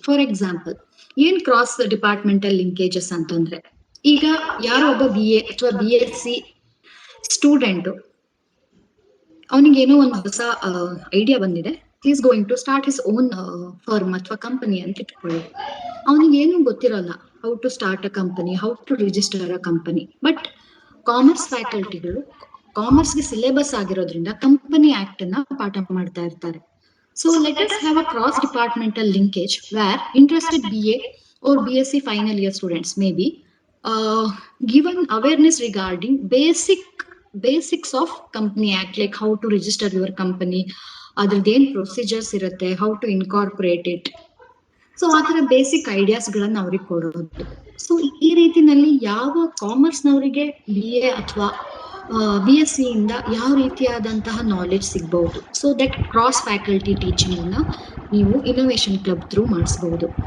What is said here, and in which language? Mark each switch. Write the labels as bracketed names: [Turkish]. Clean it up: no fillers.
[Kannada] For example, ಏನ್ cross departmental linkages ಅಂತಂದ್ರೆ, ಈಗ ಯಾರೋ ಒಬ್ಬ BA ಅಥವಾ BSc ಸ್ಟೂಡೆಂಟ್, ಅವನಿಗೆ ಏನೋ ಒಂದು ಹೊಸ ಐಡಿಯಾ ಬಂದಿದೆ. [English] is going to start his own firm [Kannada] ಅಥವಾ ಕಂಪನಿ ಅಂತ ಇಟ್ಕೊಳ್ಳಿ. ಅವನಿಗೆ ಏನು ಗೊತ್ತಿರಲ್ಲ [English] How to start a company, how to register a company. [Kannada] But commerce ಫ್ಯಾಕಲ್ಟಿಗಳು ಕಾಮರ್ಸ್ಗೆ syllabus ಆಗಿರೋದ್ರಿಂದ ಕಂಪನಿ ಆಕ್ಟ್ ಅನ್ನ ಪಾಠ ಮಾಡ್ತಾ ಇರ್ತಾರೆ. [English] so let us have a cross departmental linkage where interested BA or BSc final year students may be given awareness regarding basics of company act, like how to register your company, [Kannada] ಅದ್ರದ್ದು ಏನ್ procedures ಇರುತ್ತೆ, [English] How to incorporate it. [Kannada] So ಆ ತರ basic ideas ಗಳನ್ನ ಅವ್ರಿಗೆ ಕೊಡೋದು. So ಈ ರೀತಿನಲ್ಲಿ ಯಾವ ಕಾಮರ್ಸ್ ನವರಿಗೆ BA ಅಥವಾ BSc ಇಂದ ಯಾವ ರೀತಿಯಾದಂತಹ ನಾಲೆಡ್ಜ್ ಸಿಗಬಹುದು. [English] so that cross faculty teaching [Kannada] ಅನ್ನ ನೀವು ಇನೋವೇಷನ್ ಕ್ಲಬ್ ಥ್ರೂ ಮಾಡಿಸಬಹುದು.